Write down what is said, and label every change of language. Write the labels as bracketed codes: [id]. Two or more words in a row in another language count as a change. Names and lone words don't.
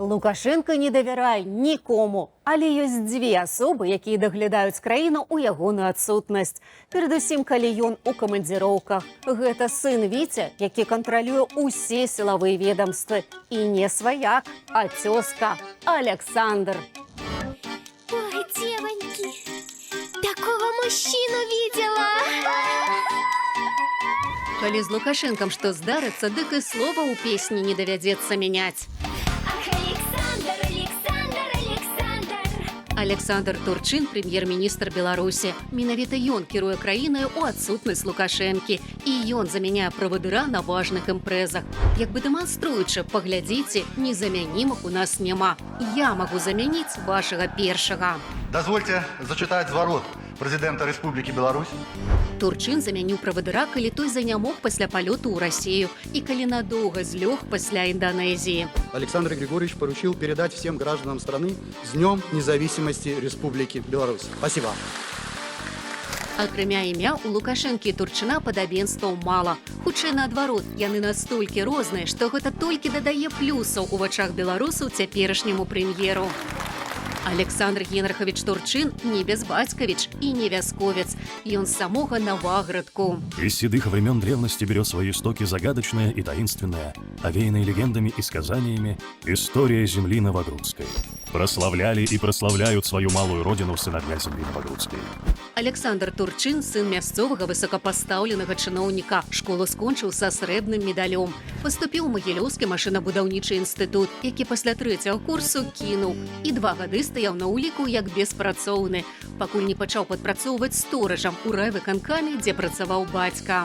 [be] Лукашенко не давярае нікому, але ёсць дзве асобы, якія даглядаюць краіну ў ягоную адсутнасць. Перадусім, калі ён у камандзіроўках. Гэта сын Віця, які кантралюе ўсе сілавыя ведомствы. І не сваяк, а цёзка Александр. [ru] Ой, девоньки, такого мужчину видела. [be] Калі з Лукашенкам што здарыцца, дык і слова ў песні не давядзецца мяняць. [ru] Ах, Александр, Александр, Александр. [be] Александр Турчин, прэм'ер-міністр Беларусі. Менавіта ён кіруе краінаю ў адсутнасць Лукашэнкі. І ён замяняе правадыра на важных імпрэзах. Як бы дэманструючы, паглядзіце, незамянімых у нас няма. Я магу замяніць вашага першага. [ru] Дозвольте зачитать зварот президента Республики Беларусь. [be] Турчин замяніў правадыра, калі той занямог пасля палёту ў Расію і калі надоўга злёг пасля Индонезии. [ru] Александр Григорьевич поручил передать всем гражданам страны с Днем независимости Республики Беларусь. Спасибо. [be] Акрамя імя, у Лукашэнкі і Турчына падабенстваў мала. Хутчэй наадварот, яны настолькі розныя, што гэта толькі дадае плюсаў у вачах беларусаў цяперашняму прэм'еру. Александр Генрихович Турчин не безбацькавіч и не вясковец. Ён з самога Новаградку. [ru] Из седых времен древности берет свои истоки загадочная и таинственная, овеянная легендами и сказаниями, история земли Новогрудской. Прославляли и прославляют свою малую родину сыновья земли Новогрудской. [be] Александр Турчин – сын мясцовага высокапастаўленага чыноўніка. Школу скончыў са срэбным медалём. Паступіў у Магілёўскі машынабудаўнічы інстытут, які пасля 3-го курсу кінуў. І 2 гады стаяў на ўліку як беспрацоўны, пакуль не пачаў падпрацоўваць сторажам у райвыканкаме, дзе працаваў бацька.